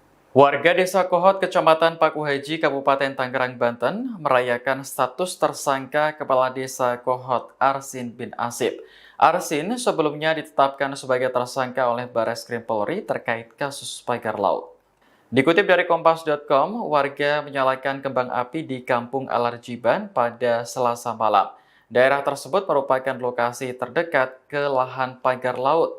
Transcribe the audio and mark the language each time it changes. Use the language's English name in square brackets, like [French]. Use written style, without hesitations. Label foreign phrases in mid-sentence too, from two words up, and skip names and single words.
[Indonesian] Warga Desa Kohot, Kecamatan Pakuhaji, Kabupaten Tangerang, Banten, merayakan status tersangka Kepala Desa Kohot Arsin bin Asib. Arsin sebelumnya ditetapkan sebagai tersangka oleh Barreskrim Polri terkait kasus pagar laut. Dikutip dari Kompas.com, warga menyalakan kembang api di Kampung Alarjiban pada Selasa malam. Daerah tersebut merupakan lokasi terdekat ke lahan pagar laut.